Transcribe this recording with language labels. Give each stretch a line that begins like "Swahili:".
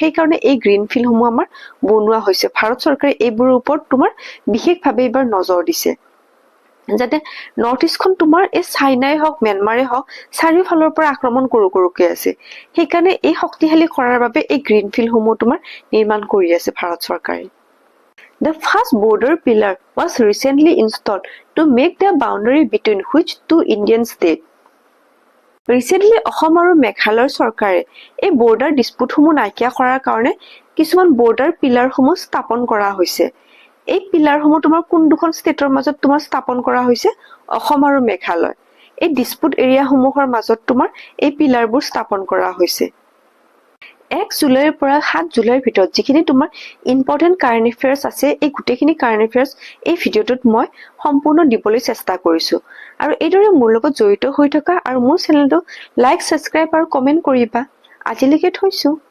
Assamese: সেইকাৰণে এই গ্ৰীণফিল্ডসমূহ আমাৰ বনোৱা হৈছে। ভাৰত চৰকাৰে এইবোৰৰ ওপৰত তোমাৰ বিশেষভাৱে এইবাৰ নজৰ দিছে যাতে নৰ্থ ইষ্টখন তোমাৰ এই চাইনাই হওক ম্যানমাৰে হওক চাৰিওফালৰ পৰা আক্ৰমণ কৰোকে আছে। সেইকাৰণে এই শক্তিশালী কৰাৰ বাবে এই গ্ৰীণফিল্ডসমূহ তোমাৰ নিৰ্মাণ কৰি আছে ভাৰত চৰকাৰে।
English: The first border pillar was recently installed to make the boundary between which 2 Indian states?
Assamese: Recently, Assam আৰু মেঘালয় চৰকাৰে এই বৰ্ডাৰ ডিস্পুটসমূহ নাইকিয়া কৰাৰ কাৰণে কিছুমান বৰ্ডাৰ পিলাৰসমূহ স্থাপন কৰা হৈছে। এই পিলাৰসমূহ তোমাৰ কোন দুখন ষ্টেটৰ মাজত তোমাৰ স্থাপন কৰা হৈছে অসম আৰু মেঘালয় এই ডিসপুট এৰিয়াসমূহৰ মাজত তোমাৰ এই পিলাৰবোৰ স্থাপন কৰা হৈছে 1 জুলাইৰ পৰা 7 জুলাইৰ ভিতৰত যিখিনি তোমাৰ ইম্পৰ্টেন্ট কাৰেন্ট এফেয়াৰ্স আছে এই গুটেখিনি কাৰেন্ট এফেয়াৰ্স এই ভিডিঅটোত মই সম্পূৰ্ণ দিবলৈ চেষ্টা কৰিছো আৰু এইদৰে মোৰ লগত জড়িত হৈ থকা আৰু মোৰ চেনেলটো লাইক সাবস্ক্ৰাইব আৰু কমেন্ট কৰিবা আজিলৈকে থৈছো